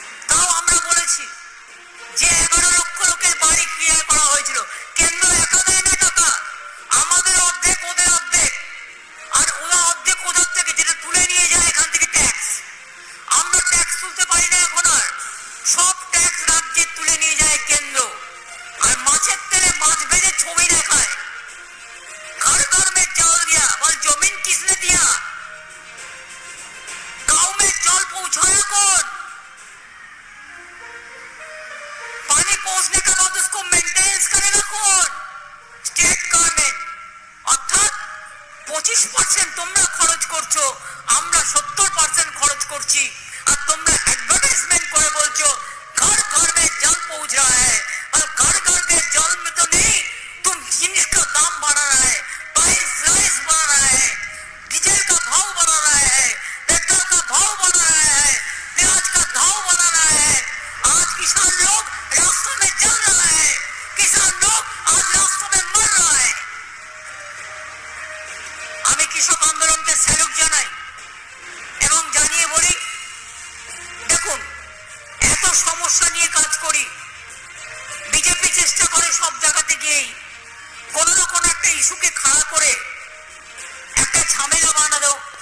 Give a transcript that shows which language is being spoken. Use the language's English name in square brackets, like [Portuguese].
[Bangla] তাও আমরা বলেছি যে 11 লক্ষ লোকের বাড়ি ক্লিয়ার করা হয়েছিল। কেন্দ্র একা দেয় না টাকা, আমাদের অর্ধেক ওদের অর্ধেক, আর ওরা অর্ধেক ওদের থেকে যেটা তুলে নিয়ে যায় এখান থেকে ট্যাক্স। আমরা ট্যাক্স তুলতে পারি না এখন, আর সব ট্যাক্স রাজ্যে তুলে নিয়ে যায় কেন্দ্র। আর মাছের তেলে মাছ ভেজে ছবি দেখায়, [Hindi] घर घर में जल दिया, बोल जमीन किसने दिया? गांव में जल पहुंचाया कौन? पानी पहुंचने के बाद उसको मेंटेनेंस करेगा कौन? State government. [Bangla] অর্থাৎ 25% তোমরা খরচ করছো, আমরা 70% খরচ করছি। আর তোমরা অ্যাডভার্টাইজমেন্ট করে বলছো [Hindi] घर घर में जल पहुंच रहा है, और घर घर के जल में तो नहीं, तुम जिनिस का दाम बढ़ा रहा है, प्राइस बढ़ा रहा है, डीजल का भाव बढ़ा रहा है, पेट्रोल का भाव बढ़ा रहा है, प्याज का भाव बढ़ा रहा है। आज किसान लोग रास्ते में जल रहा है, किसान लोग आज रास्ते में मर रहा है। [Bangla] আমি কৃষক আন্দোলনকে স্যালুট জানাই এবং জানিয়ে বলি, দেখুন, এত সমস্যা নিয়ে কাজ করি, বিজেপি চেষ্টা করে সব জায়গাতে গিয়েই কোন না কোন একটা ইস্যুকে খাড়া করে একটা ঝামেলা বানানো।